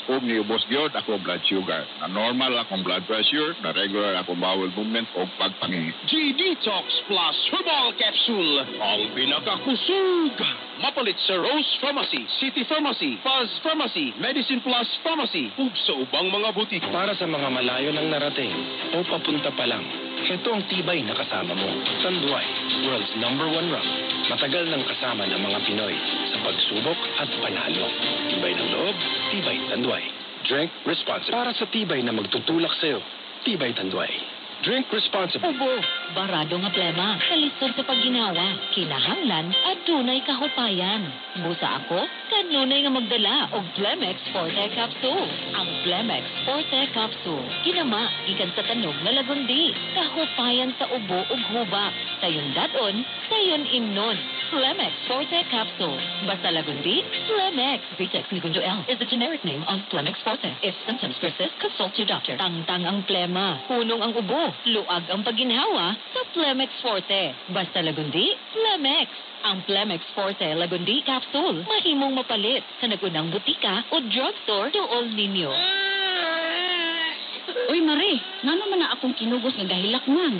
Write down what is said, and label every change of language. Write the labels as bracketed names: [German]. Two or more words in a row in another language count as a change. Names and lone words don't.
[Cebuano] Kung niubos gyud ako [English] blood sugar. [Cebuano] Na normal akong [English] blood pressure, [Cebuano] na regular akong [English] bowel movement [Cebuano] o pagpangihi. G-Detox Plus Herbal Capsule. Ang pinakakusog. Mapalit sa Rose Pharmacy, City Pharmacy, Fuzz Pharmacy, Medicine Plus Pharmacy, ug sa ubang mga butik. [Filipino] Para sa mga malayo ng narating o papunta pa lang, ito ang tibay na kasama mo. Tanduay, [English] world's #1 rum. [Filipino] Matagal nang kasama ng mga Pinoy sa pagsubok at panalo. Tibay ng loob, tibay Tanduay. [English] Drink responsibly. [Filipino] Para sa tibay na magtutulak sa'yo, tibay Tanduay. [English] Drink responsibly. [Cebuano] Ubo, barado nga plema. Kalisod sa pagginawa, kinahanglan at dunay kahupayan. Busa ako, kanunay nga magdala og Plemex Forte Capsule. Ang Plemex Forte Capsule, kinama, ikan sa tanog nga lagundi. Kahupayan sa ubo ug hubak. Sayon daton, sayon imnon. Plemex Forte Capsule. Basta lagundi, Plemex. [English] Vitex Nigunjo L is the generic name of Plemex Forte. If symptoms persist, consult your doctor. [Cebuano] Tangtang ang plema, punong ang ubo, luag ang pagginhawa sa Plemex Forte. Basta lagundi, Plemex. Ang Plemex Forte Lagundi Capsule mahimong mapalit sa nagunang butika o drugstore tuol ninyo. Uy, Mare, ngano man na akong kinugos nga gahilak man?